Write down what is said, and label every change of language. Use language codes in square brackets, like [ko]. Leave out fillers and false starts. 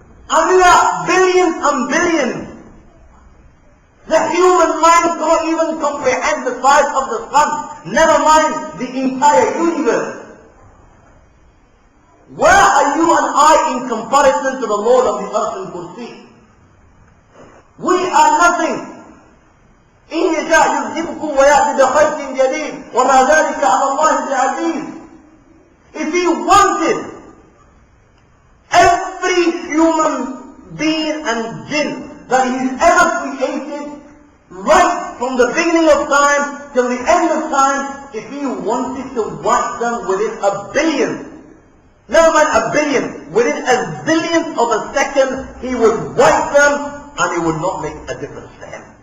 [en] and billions. The human mind cannot even comprehend the size of the sun, never mind the entire universe. Where are you and I in comparison to the Lord of the earth and kursi? We are nothing. [ar] إن يشاء يذهبكم ويأتي بخلق جديد وما ذلك على الله بعزيز. [en] If he wanted every human being and jinn that he's ever created, right from the beginning of time till the end of time, if he wanted to wipe them within a billion, never mind a billion, within a zillionth of a second, he would wipe them and it would not make a difference to him.